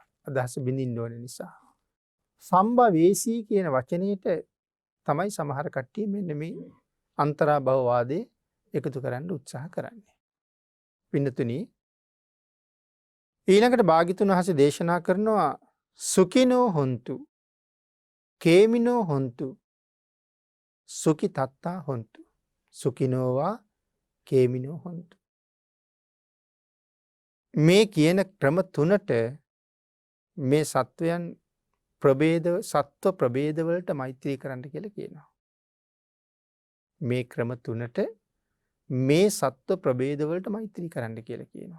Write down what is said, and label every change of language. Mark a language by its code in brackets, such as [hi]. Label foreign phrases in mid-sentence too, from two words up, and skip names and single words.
[si] අදහස බිඳින්න ඕන නිසා. සම්භවේසී කියන වචනයට තමයි සමහර කට්ටිය මෙන්න මේ අන්තරා භවවාදේ එකතු කරන්න උත්සාහ කරන්නේ. පින්නතුනි ඊළඟට භාග්‍යතුන් වහන්සේ දේශනා කරනවා [pi] සුඛිනෝ හොන්තු කේමිනෝ හොන්තු සුඛි තත්තා හොන්තු සුඛිනෝවා කේමිනෝ හොන්තු. [si] මේ කියන ක්‍රම තුනට මේ සත්වයන් සත්ව ප්‍රභේදවලට මෛත්‍රී කරන්න කියලා කියනවා. මේ ක්‍රම තුනට මේ සත්ව ප්‍රභේදවලට මෛත්‍රී කරන්න කියලා කියනවා.